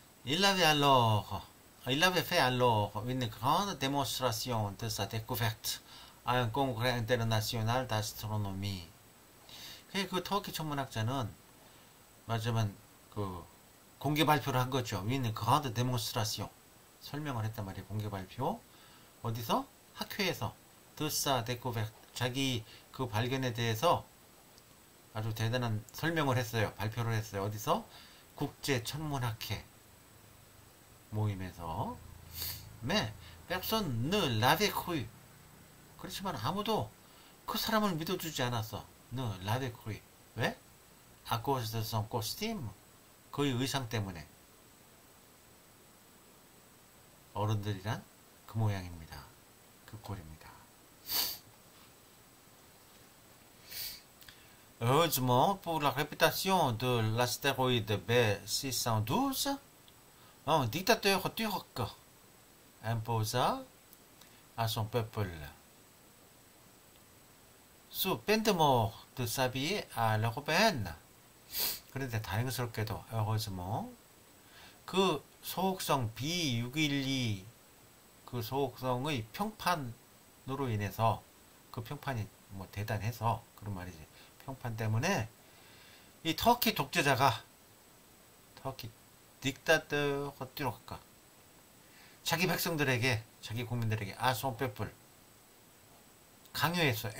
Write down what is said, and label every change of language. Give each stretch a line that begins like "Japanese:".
French: Il avait fait alors une grande démonstration de sa découverte à un congrès international d'astronomie.
Korean: 그 터키 천문학자는 맞으면 그 공개 발표를 한 거죠.
French: Une grande démonstration.
Korean: 설명을 했단 말이에요. 공개 발표. 어디서? 학회에서.
French: de sa découverte.
Korean: 자기 그 발견에 대해서 아주 대단한 설명을 했어요. 발표를 했어요. 어디서? 국제 천문학회 모임에서.
French: Mais personne ne l'avait cru.
Korean: 그렇지만 아무도 그 사람을 믿어주지 않았어.
French: ne l'avait cru.
Korean: 왜?
French: À cause de son costume.
Korean: 그의 의상 때문에. 어른들이란 그 모양입니다. 그 꼴입니다.
French: Heureusement pour la réputation de l'astéroïde B612, un dictateur turc imposa à son peuple sous peine de mort de s'habiller à l'européenne.
Korean: 그런데 다행스럽게도
French: heureusement
Korean: 그 소혹성 B612 그 소혹성의 평판으로 인해서 그 평판이 뭐 대단해서 그런 말이지. 평판 때문에 이 터키 독재자가 터키 딕타드 헛디로까 자기 백성들에게 자기 국민들에게 아손 페플 강요했어.